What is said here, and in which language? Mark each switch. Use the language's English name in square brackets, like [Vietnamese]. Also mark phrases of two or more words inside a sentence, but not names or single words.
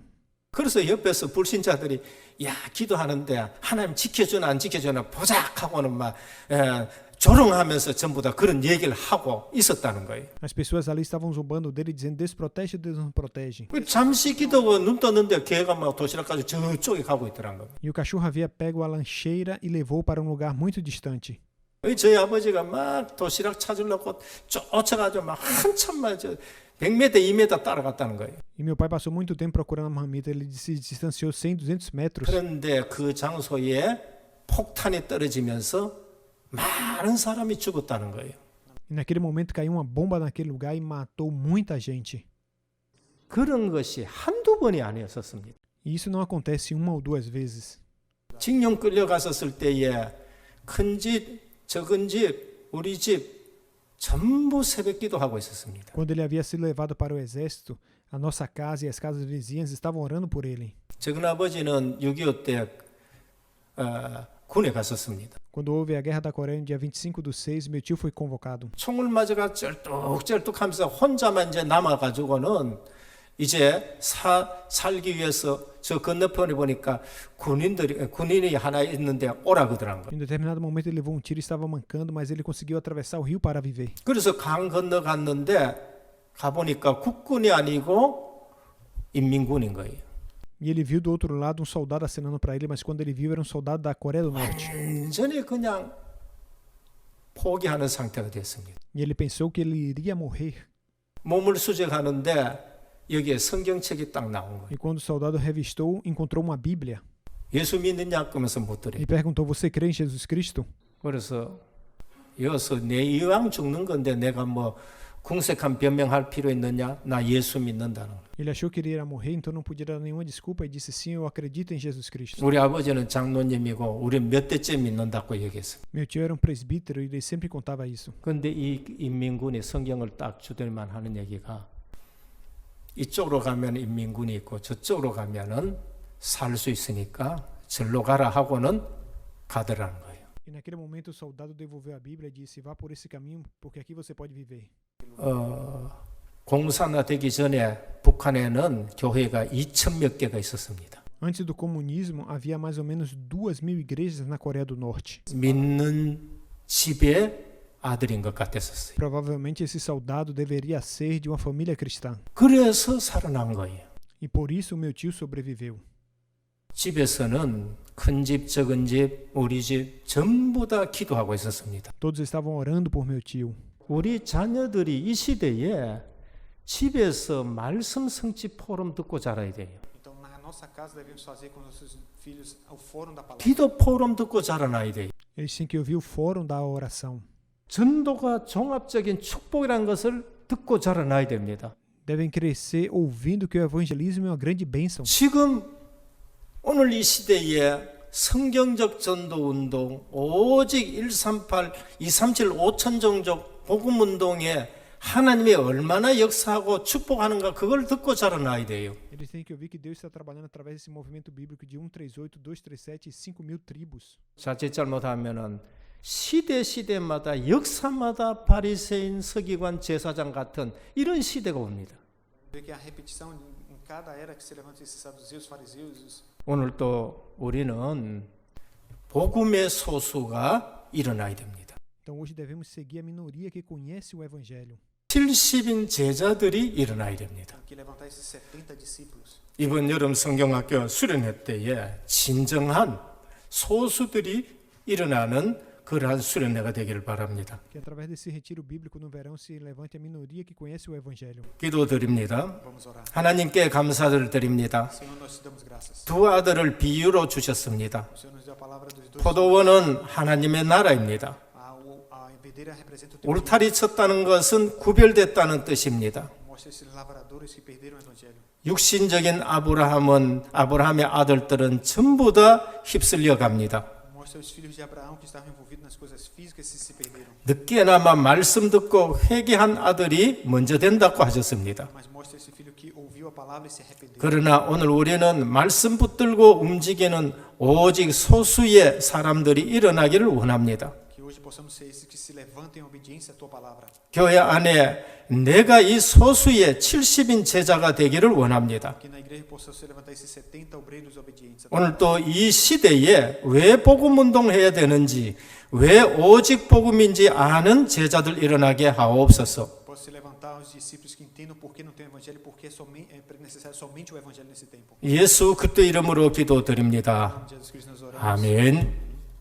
[Korean] 그래서 옆에서 불신자들이 야 기도하는데 하나님 지켜주나 안 지켜주나 보자 하고는 막 조롱하면서 전부 다 그런 얘기를 하고 있었다는 거예요. [Portuguese] As pessoas ali estavam zombando dele, dizendo: Deus protege, Deus não protege. [Korean] 잠시 기도하고 눈 떴는데 개가 막 도시락까지 저쪽에 가고 있더라는 거예요. [Portuguese] E o cachorro havia pego a lancheira e levou para um lugar muito distante. [Korean] 저희 아버지가 막 도시락 찾으려고 쫓아가지고 막 한참 막 100m, 2m 따라갔다는 거예요. [Portuguese] E meu pai passou muito tempo procurando a marmita. Ele se distanciou 100, 200 metros. [Korean] 그런데 그 장소에 폭탄이 떨어지면서 많은 사람이 죽었다는 거예요. [Portuguese] E naquele momento caiu uma bomba naquele lugar e matou muita gente. [Korean] 그런 것이 한두 번이 아니었었습니다. [Portuguese] E isso não acontece uma ou duas vezes. [Korean] 징용 끌려갔었을 때에 큰 집, 적은 집, 우리 집 전부 새벽 기도하고 있었습니다. [Portuguese] Quando ele havia sido levado para o exército, a nossa casa e as casas vizinhas estavam orando por ele. [Korean] 적은 아버지는 6.25 때 군에 갔었습니다. [Portuguese] Quando houve a Guerra da Coreia, no dia 25/6, meu tio foi convocado. [Korean] 총을 맞아가 쩔뚝쩔뚝하면서 혼자만 이제 남아가지고는 이제 살기 위해서 저 건너편에 보니까 군인이 하나 있는데 오라 그러더란 거예요. [Portuguese] Em determinado momento ele levou um tiro e estava mancando, mas ele conseguiu atravessar o rio para viver. [Korean] 그래서 강 건너갔는데 가보니까 국군이 아니고 인민군인 거예요. [Portuguese] E ele viu do outro lado um soldado acenando para ele, mas quando ele viu era um soldado da Coreia do Norte. [Korean] 완전히 그냥 포기하는 상태가 됐습니다. [Portuguese] E ele pensou que ele iria morrer. [Korean] 몸을 수색하는데 여기에 성경책이 딱 나온 거예요. [Portuguese] E quando o soldado revistou, encontrou uma Bíblia. [Korean] 예수 믿느냐 그러면서 묻더래요. [Portuguese] E perguntou: Você crê em Jesus Cristo? [Korean] 그래서 여기서 내 이왕 죽는 건데 내가 뭐 궁색한 변명할 필요 있느냐? 나 예수 믿는다는 거예요. [Portuguese] Ele achou que ele iria morrer, então não podia dar nenhuma desculpa e disse: Sim, eu acredito em Jesus Cristo. [Korean] 우리 아버지는 장로님이고 우리 몇 대째 믿는다고 얘기했어요. [Portuguese] Meu tio era um presbítero e ele sempre contava isso. [Korean] 그런데 이 인민군이 성경을 딱 주들만 하는 얘기가 이쪽으로 가면 인민군이 있고 저쪽으로 가면은 살 수 있으니까 절로 가라 하고는 가더라는 거예요. [Portuguese] E naquele momento o soldado devolveu a Bíblia e disse: Vá por esse caminho, porque aqui você pode viver. [Korean] 공산화되기 전에 북한에는 교회가 2,000 몇 개가 있었습니다. [Portuguese] Antes do comunismo, havia mais ou menos 2.000 igrejas na Coreia do Norte. [Korean] 믿는 집에 아들인 것 같았었어요. [Portuguese] Provavelmente esse soldado deveria ser de uma família cristã. [Korean] 그래서 살아난 거예요. [Portuguese] E por isso o meu tio sobreviveu. [Korean] 집에서는 큰 집, 적은 집, 우리 집 전부 다 기도하고 있었습니다. [Portuguese] Todos estavam orando por meu tio. [Korean] 우리 자녀들이 이 시대에 집에서 말씀 성취 포럼 듣고 자라야 돼요. [Portuguese] Então, na nossa casa, devemos fazer com nossos filhos o fórum da palavra. [Korean] 기도 포럼 듣고 자라나야 돼요. [Portuguese] Eles têm que ouvir o fórum da oração. [Korean] 전도가 종합적인 축복이라는 것을 듣고 자라나야 됩니다. [Portuguese] Devem crescer ouvindo que o evangelismo é uma grande bênção. [Korean] 지금 오늘 이 시대에 성경적 전도 운동, 오직 138, 237, 5천 종족 복음 운동에 하나님이 얼마나 역사하고 축복하는가 그걸 듣고 자라나야 돼요. [Portuguese] Eles têm que ouvir que Deus está trabalhando através desse movimento bíblico de 138, 237 e 5.000 tribos. [Korean] 자칫 잘못하면은 시대마다 역사마다 바리새인 서기관 제사장 같은 이런 시대가 옵니다. [Portuguese] Vê que a repetição em cada era que se levanta esses saduceus, fariseus. [Korean] 오늘 또 우리는 복음의 소수가 일어나야 됩니다. [Portuguese] Então hoje devemos seguir a minoria que conhece o evangelho. [Korean] 70인 제자들이 일어나야 됩니다. [Portuguese] Tem que levantar esses 70 discípulos. [Korean] 이번 여름 성경학교 수련회 때에 진정한 소수들이 일어나는 그러한 수련회가 되기를 바랍니다. [Portuguese] Que através desse retiro bíblico no verão se levante a minoria que conhece o evangelho. [Korean] 기도드립니다. [Portuguese] Vamos orar. [Korean] 하나님께 감사를 드립니다. [Portuguese] Senhor, nós te damos graças. [Korean] 두 아들을 비유로 주셨습니다. [Portuguese] O Senhor nos deu a palavra dos dois. [Korean] 포도원은 하나님의 나라입니다. [Portuguese] A videira representa o teu reino. [Korean] 울타리 쳤다는 것은 구별됐다는 뜻입니다. [Portuguese] Mostra esses lavradores que perderam o evangelho. [Korean] 육신적인 아브라함의 아들들은 전부 다 휩쓸려 갑니다. [Portuguese] Mostra os filhos de Abraão que estavam envolvidos nas coisas físicas e se perderam. [Korean] 늦게나마 말씀 듣고 회개한 아들이 먼저 된다고 하셨습니다. [Portuguese] Mas mostra esse filho que ouviu a palavra e se arrependeu. [Korean] 그러나 오늘 우리는 말씀 붙들고 움직이는 오직 소수의 사람들이 일어나기를 원합니다. [Portuguese] Que hoje possamos ser esses que se levantem em obediência à tua palavra. [Korean] 교회 안에 내가 이 소수의 70인 제자가 되기를 원합니다. [Portuguese] Que na igreja possam se levantar esses 70 obreiros obedientes. [Korean] 오늘 또 이 시대에 왜 복음 운동해야 되는지, 왜 오직 복음인지 아는 제자들 일어나게 하옵소서. [Portuguese] Possa se levantar os discípulos que entendam por que não tem o evangelho, por que é necessário somente o evangelho nesse tempo. [Korean] 예수 그리스도 이름으로 [Portuguese] Em [Korean] 기도드립니다. [Portuguese] nome de Jesus Cristo nós oramos. [Korean] 아멘.